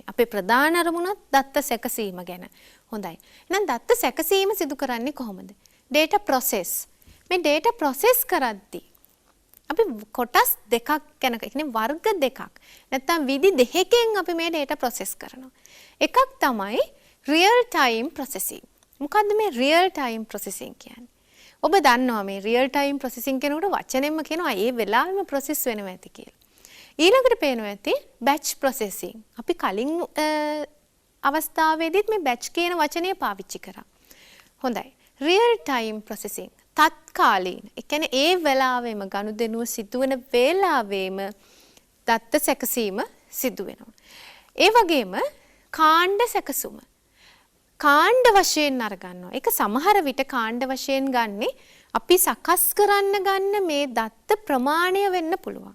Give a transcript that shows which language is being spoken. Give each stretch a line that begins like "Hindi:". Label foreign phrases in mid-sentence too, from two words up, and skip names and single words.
Sinhala: අපේ ප්‍රධාන අරමුණත් දත්ත සැකසීම ගැන. හොඳයි. එහෙනම් දත්ත සැකසීම සිදු කරන්නේ කොහොමද?
English: data process.
Sinhala: මේ
English: data process
Sinhala: කරද්දී අපි කොටස් දෙකක් ගැන කියන්නේ වර්ග දෙකක්. නැත්නම් විදි දෙකකින් අපි මේ
English: data process
Sinhala: කරනවා. එකක් තමයි
English: real time processing.
Sinhala: මොකද්ද මේ
English: real time processing
Sinhala: කියන්නේ? ඔබ දන්නවා මේ
English: real time processing
Sinhala: කෙනෙකුට වචනෙන්ම කියනවා ඒ වෙලාවෙම process වෙනවා ඇති කියලා. ඊළඟට පේනවා ඇති
English: batch processing.
Sinhala: අපි කලින් අවස්ථාවේදීත් මේ batch කියන වචනය පාවිච්චි කරා. හොඳයි.
English: real time processing
Sinhala: තත්කාලීන. ඒ කියන්නේ ඒ වෙලාවෙම ගනුදෙනුව සිදුවන වෙලාවෙම දත්ත සැකසීම සිදු වෙනවා. ඒ වගේම කාණ්ඩ සැකසුම. කාණ්ඩ වශයෙන් අරගන්නවා. ඒක සමහර විට කාණ්ඩ වශයෙන් ගන්නේ අපි සකස් කරන්න ගන්න මේ දත්ත ප්‍රමාණය වෙන්න පුළුවන්.